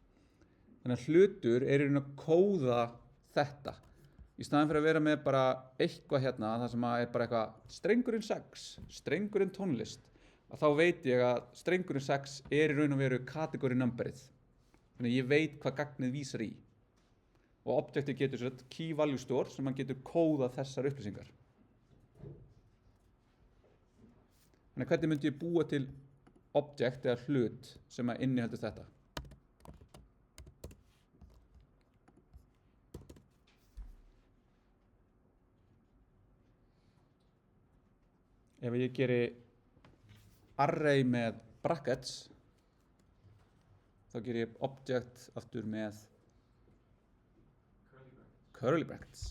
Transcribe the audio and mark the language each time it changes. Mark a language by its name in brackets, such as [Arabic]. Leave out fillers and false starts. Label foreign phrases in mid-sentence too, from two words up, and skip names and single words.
[Icelandic] Þannig að hlutur er í raun að kóða þetta. í staðan fyrir að vera með bara eitthvað hérna, það sem er bara eitthvað strengurinn 6, strengurinn tónlist, að þá veit ég að strengurinn 6 í raun og veru category numberið. Þannig ég veit hvað gagnið vísar í. Og objectið getur svo [English] key value store [Icelandic] sem hann getur kóðað þessar upplýsingar. Þannig hvernig myndi ég búa til object eða hlut sem að inniheldur þetta? Ef ég geri array með brackets, þá ger ég object aftur með [English] curly brackets.